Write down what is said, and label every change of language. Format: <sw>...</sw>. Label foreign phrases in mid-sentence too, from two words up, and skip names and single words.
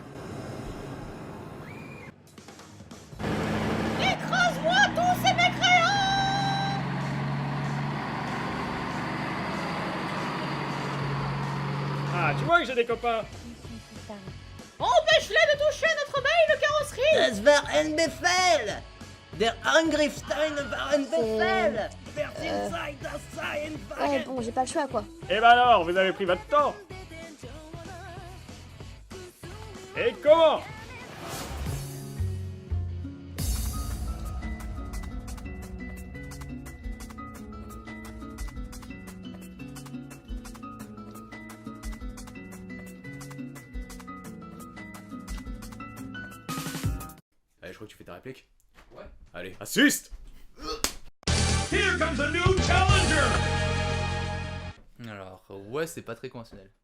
<fr>Écrase-moi tous ces mécréants! Ah, tu vois que j'ai des copains. Empêche-les de toucher notre belle carrosserie!</fr> <de>Das war ein Befehl! Der Angriffstein war ein Befehl!</de> <fr>Ouais, bon, j'ai pas le choix quoi. Eh ben alors, vous avez pris votre temps. Et comment? Allez, je crois que tu fais ta réplique. Ouais. Allez, assiste!</fr> <en>Here comes a new challenger!</en> <fr>Alors, ouais, c'est pas très conventionnel.</fr>